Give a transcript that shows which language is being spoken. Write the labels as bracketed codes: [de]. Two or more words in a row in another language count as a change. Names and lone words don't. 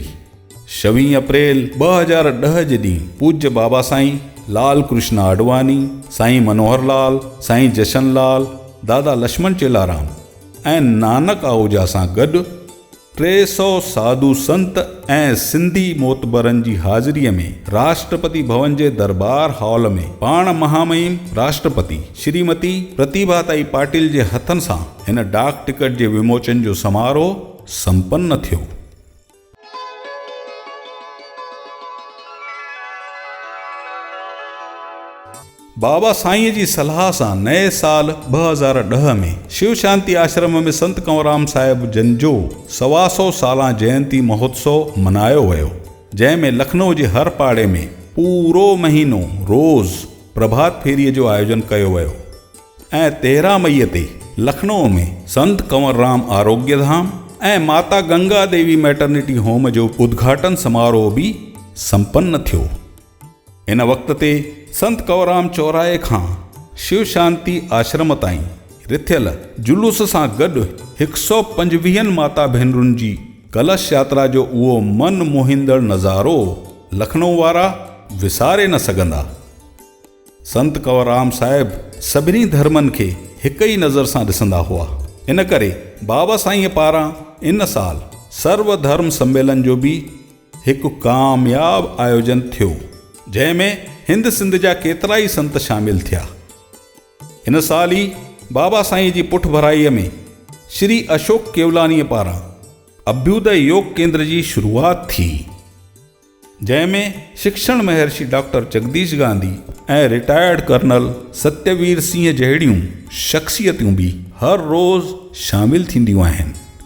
[sd] 26 अप्रैल 2010 जे ॾींहुं पूज्य बाबा साईं लाल कृष्ण आडवानी, साईं मनोहर लाल, साईं जशन लाल, दादा लक्ष्मण चेलाराम ऐं नानक आहूजा सां गॾु 300 साधु संत ऐं सिंधी मोतबरनि जी हाज़िरीअ में राष्ट्रपति भवन जे दरबार हॉल में पाण महामहिम राष्ट्रपति श्रीमती प्रतिभाताई पाटिल जे हथनि सां हिन डाक टिकट जे विमोचन जो समारोह संपन्न थियो। बाबा साईं जी सलाह सां नए साल 2010 में शिव शांति आश्रम में संत कंवरराम साहिब जन जो 125 साला जयंती महोत्सव मनायो वियो, जंहिंमें लखनऊ जे हर पाड़े में पूरो महीनो रोज़ प्रभात फेरीअ जो आयोजन कयो वियो ऐं 13 मई ते लखनऊ में संत कंवरराम आरोग्य धाम ऐं माता गंगा देवी मैटरनिटी होम जो उद्घाटन समारोह भी संपन्न थियो। इन वक़्त ते संत कंवरराम चौराहे खां शिव शांति आश्रम ताईं रिथियल जुलूस सां गॾु 125 माता भेनरुनि जी कलश यात्रा जो उहो मन मोहींदड़ नज़ारो लखनऊ वारा विसारे न सघंदा। संत कंवरराम साहिब सभिनी धर्मनि खे हिक ई नज़र सां ॾिसंदा हुआ। इन करे बाबा साईं पारां इन साल सर्वधर्म सम्मेलन जो बि हिकु कामयाब आयोजन थियो, जंहिंमें हिंद सिंध जा केतिरा ई संत शामिल थिया। इन साल ई बाबा साईं जी पुठ भराईअ में श्री अशोक केवलानीअ पारां अभ्युदय योग केंद्र जी शुरूआत थी। जंहिंमें शिक्षण महर्षि डॉक्टर जगदीश गांधी ऐं [en] Retired Colonel [sd] सत्यवीर सिंह जहिड़ियूं शख़्सियतूं बि हर रोज़ शामिल थींदियूं आहिनि।